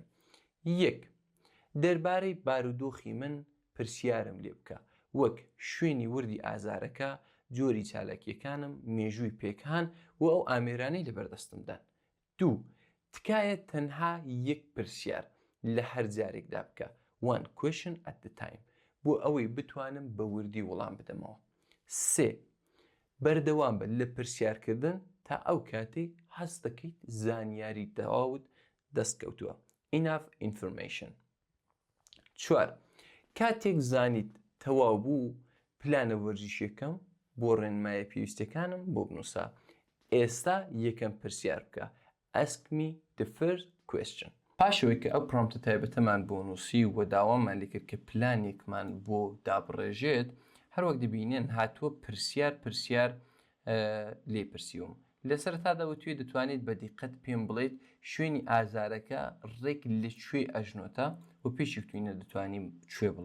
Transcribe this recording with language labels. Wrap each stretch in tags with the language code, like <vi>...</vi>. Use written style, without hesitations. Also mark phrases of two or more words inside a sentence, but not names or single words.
<ckb>یەک دەربارەی بارودۆخی من پرسیارم لێ بکە وەک شوێنی وردی ئازارەکە جۆری چالاکیەکانم مێژووی پێکهان و ئەو ئامێرانەی لەبەردەستمدان. دوو تکایە تەنها یەک پرسیار لە هەر جارێکدا بکە</ckb> <en>one question at the time</en> <ckb>بۆ ئەوەی بتوانم بە وردی وەڵام بدەمەوە. سێ بەردەوام بە لە پرسیارکردن تا ئەو کاتێک هەست دەکەیت زانیاری تەواوت دەستکەوتووە</ckb> <en>enough information.</en> <ckb>چوار کاتێک زانیت تەواو بوو پلانە وەرزشیەکەم بۆ ڕێنمایە پێویستەکانم بۆ بنووسە. ئێستا یەکەم پرسیار بکە</ckb> <en>ask me the first question.</en> <ckb>پاشەوەی کە ئەو پرۆمپتە تایبەتەمان بۆ نووسی و داوامان لێ کرد کە پلانێکمان بۆ دابڕێژێت هەروەک دەبینێن هاتووە پرسیار لێپرسیوم. لە سەرەتادا توێ دەتوانێت بە دیقەت پێم بڵێیت شوێنی ئازارەکە ڕێک لەکوێ ئەژنۆتە و پێشی توینە دەتوانیم کوێ بڵێ.</ckb>